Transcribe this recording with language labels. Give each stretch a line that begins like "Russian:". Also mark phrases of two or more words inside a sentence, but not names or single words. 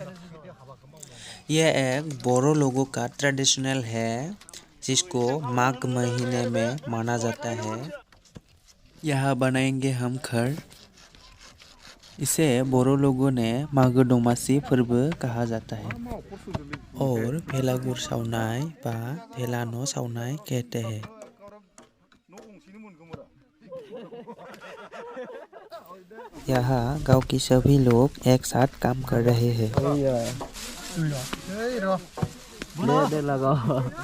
Hindi: यह एक बोरो लोगों का ट्रेडिशनल है जिसको माघ महीने में माना जाता है। यहाँ बनाएंगे हम घर। इसे बोरो लोगों ने माघ दमासी पर्व कहा जाता है और
Bodo: भेलागुर सावनाय बा भेलानो सावनाय
Hindi: कहते हैं। यहाँ गांव के सभी लोग एक साथ काम कर रहे हैं। दे लगाओ।